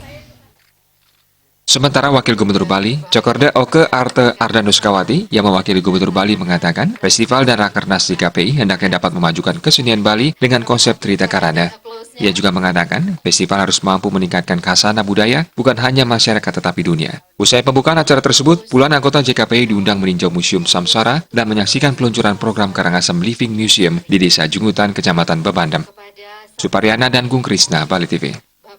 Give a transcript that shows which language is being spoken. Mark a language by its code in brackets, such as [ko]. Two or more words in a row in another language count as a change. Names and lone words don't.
[id] Sementara Wakil Gubernur Bali, Cokorda Oke Arte Ardanuskawati, yang mewakili Gubernur Bali mengatakan, festival dan Rakernas JKPI hendaknya dapat memajukan kesenian Bali dengan konsep Trita Karana. Ia juga mengatakan, festival harus mampu meningkatkan khasana budaya, bukan hanya masyarakat tetapi dunia. Usai pembukaan acara tersebut, puluhan anggota JKPI diundang meninjau Museum Samsara dan menyaksikan peluncuran program Karangasem Living Museum di Desa Jungutan, Kecamatan Bebandem. Suparyana dan Gung Krisna, Bali TV.